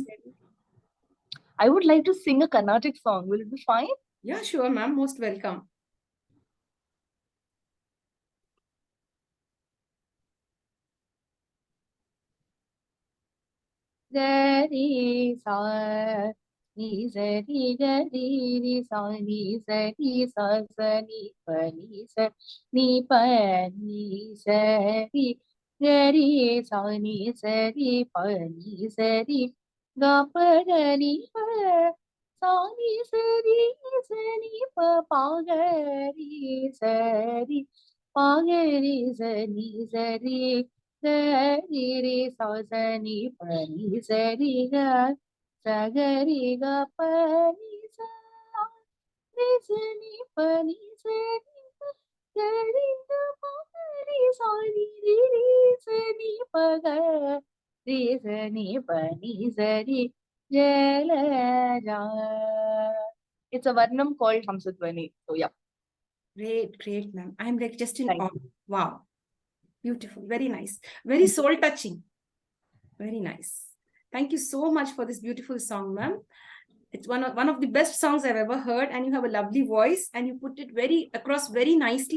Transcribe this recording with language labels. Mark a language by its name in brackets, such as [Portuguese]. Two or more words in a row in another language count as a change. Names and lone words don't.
[English] I would like to sing a Carnatic song. Will it be fine? Yeah, sure, ma'am. Most welcome. Gari sa ni sa ni gari ni sa ni sa ni sa sa ni pa ni sa ni pa ni sa ni gari sa ni sa ni pa ni sa ni ga pa ga ni pa sa ni pa pa ga ri sa ni pa ga ri sa ni sa ni Gari ri sa sa ni pa ni sa ri ga sa ga ri ga pa ni sa ni pa ni sa ni pa ga ri ga pa ri sa ri sa ni pa ga ri sa ni pa ni sa ri jala ja. It's a varnam called Hamsadvani. So yeah. Great, ma'am. I'm like just in Thank awe. Wow. Beautiful. Very nice. Very soul touching. Very nice. Thank you so much for this beautiful song, ma'am. It's one of the best songs I've ever heard, and you have a lovely voice, and you put it across very nicely.